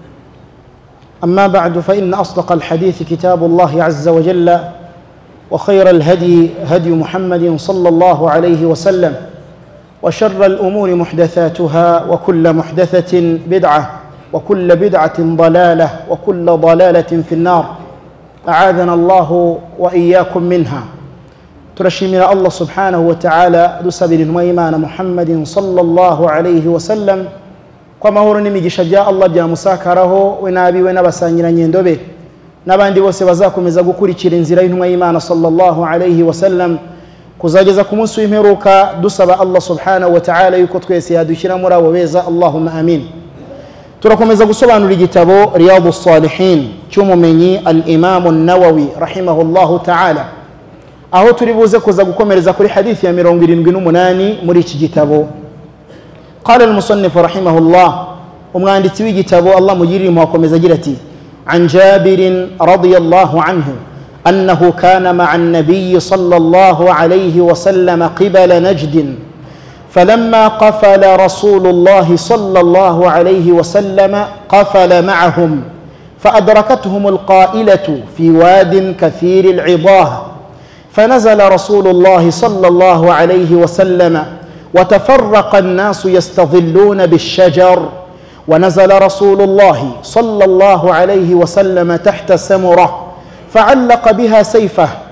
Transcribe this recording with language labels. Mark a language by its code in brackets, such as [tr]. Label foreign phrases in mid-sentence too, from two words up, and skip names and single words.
[ar] أما بعد، فإن أصدق الحديث كتاب الله عز وجل، وخير الهدي هدي محمد صلى الله عليه وسلم، وشر الأمور محدثاتها، وكل محدثة بدعة، وكل بدعة ضلالة، وكل ضلالة في النار، أعاذنا الله وإياكم منها. [rw] turashimira [ar] الله سبحانه وتعالى [rw] dusabira intumwa Muhammadin [ar] صلى الله عليه وسلم [rw] kwa mahoro n'imigisha bya Allah bya musakaraho we nabiwe n'abasangiranye ndobe n'abandi bose bazakomeza gukurikira inzira y'intumwa [ar] صلى الله عليه وسلم [rw] kuzageza ku munsi w'imperuka. Dusaba [ar] الله سبحانه وتعالى [rw] yuko twese yadushyira muri abo beza, [ar] اللهم آمين. [rw] Turakomeza gusobanura igitabo Riyadus Salihin cy'umumenyi al-Imam an-Nawawi [ar] رحمه الله تعالى, [rw] aho turi buze kuza gukomereza kuri hadithi ya 78 muri iki gitabo. [ar] قال المصنف رحمه الله, [rw] umwanditsi w'igitabo Allah mugirire mu akomeza agira ati: [ar] عن جابر رضي الله عنه أنه كان مع النبي صلى الله عليه وسلم قبل نجد, فلما قفل رسول الله صلى الله عليه وسلم قفل معهم، فأدركتهم القائلة في واد كثير العضاه، فنزل رسول الله صلى الله عليه وسلم وتفرق الناس يستظلون بالشجر، ونزل رسول الله صلى الله عليه وسلم تحت سمرة فعلق بها سيفه،